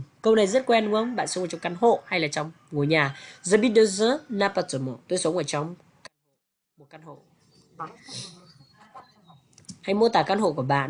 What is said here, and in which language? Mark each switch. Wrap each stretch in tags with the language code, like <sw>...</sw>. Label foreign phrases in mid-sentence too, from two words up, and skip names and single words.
<vi>Câu này rất quen đúng không? Bạn sống ở trong căn hộ hay là trong ngôi nhà?</vi> <fr>J'habite dans un appartement.</fr> <vi>Tôi sống ở trong một căn hộ. Hãy mô tả căn hộ của bạn.</vi>